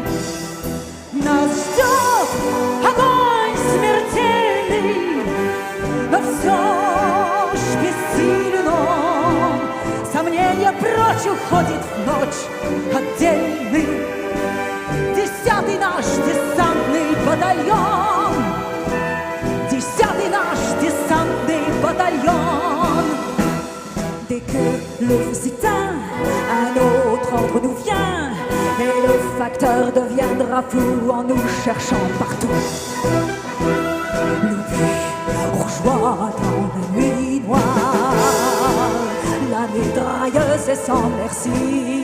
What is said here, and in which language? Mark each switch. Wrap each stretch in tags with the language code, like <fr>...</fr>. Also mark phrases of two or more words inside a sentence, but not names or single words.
<ru>Нас ждет огонь смертельный, но все ж бессилен он. Сомнения прочь уходит в ночь отдельный. 10-й наш десантный батальон. 10-й наш десантный bataillon.</ru> <fr>Dès que le feu s'éteint, un autre ordre nous vient, et le facteur deviendra fou en nous cherchant partout. L'oubli bourgeois dans la nuit noire, la mitrailleuse est sans merci.</fr>